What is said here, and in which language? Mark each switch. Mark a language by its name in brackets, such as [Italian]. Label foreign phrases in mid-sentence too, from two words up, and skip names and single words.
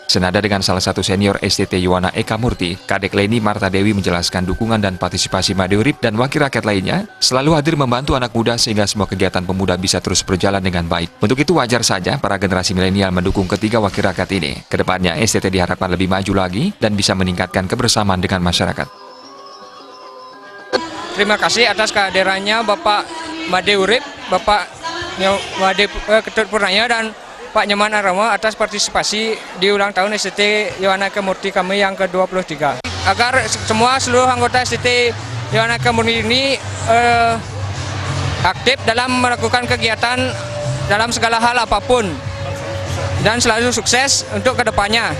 [Indonesian] Senada dengan salah satu senior STT Yohana Eka Murti, Kadek Leni Marta Dewi menjelaskan dukungan dan partisipasi Made Urip dan wakil rakyat lainnya selalu hadir membantu anak muda sehingga semua kegiatan pemuda bisa terus berjalan dengan baik. Untuk itu wajar saja para generasi milenial mendukung ketiga wakil rakyat ini. Kedepannya STT diharapkan lebih maju lagi dan bisa meningkatkan kebersamaan dengan masyarakat. Terima kasih atas kehadirannya Bapak Made Urip, Bapak Made Ketut Purnaya dan Pak Nyoman Arnawa atas partisipasi di ulang tahun STT Yohana Eka Murti kami yang ke-23. Agar seluruh anggota STT Yohana Eka Murti ini aktif dalam melakukan kegiatan dalam segala hal apapun dan selalu sukses untuk kedepannya.